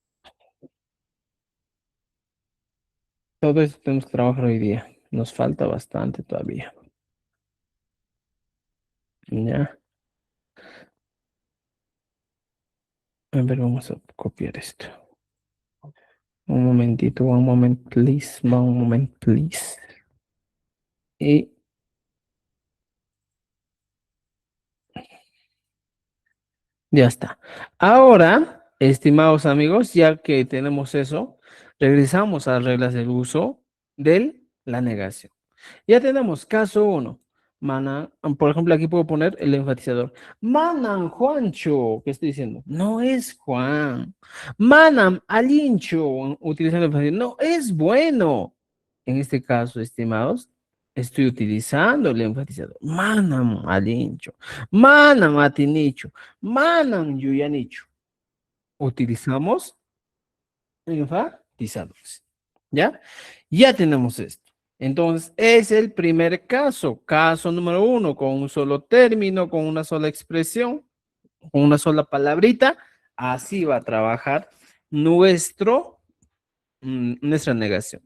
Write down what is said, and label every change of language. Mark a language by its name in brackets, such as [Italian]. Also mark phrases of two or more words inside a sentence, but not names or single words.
[Spanish] Todo eso tenemos que trabajar hoy día. Nos falta bastante todavía. Ya. A ver, vamos a copiar esto. Un momentito, [English] one moment, please. One moment, please. [Spanish] Y ya está. Ahora, estimados amigos, ya que tenemos eso, regresamos a las reglas del uso de la negación. Ya tenemos caso 1. Manan, por ejemplo, aquí puedo poner el enfatizador. [Quechua] Manan Juancho, [Spanish] ¿qué estoy diciendo? No es Juan. [Quechua] Manam Alincho, [Spanish] utilizando el enfatizador. No es bueno. En este caso, estimados, estoy utilizando el enfatizador. [Quechua] Manam Alincho. Manam Atinicho. Manam Yuyanicho. [Spanish] Utilizamos enfatizadores. ¿Ya? Ya tenemos esto. Entonces, es el primer caso. Caso número 1, con un solo término, con una sola expresión, con una sola palabrita. Así va a trabajar nuestra negación.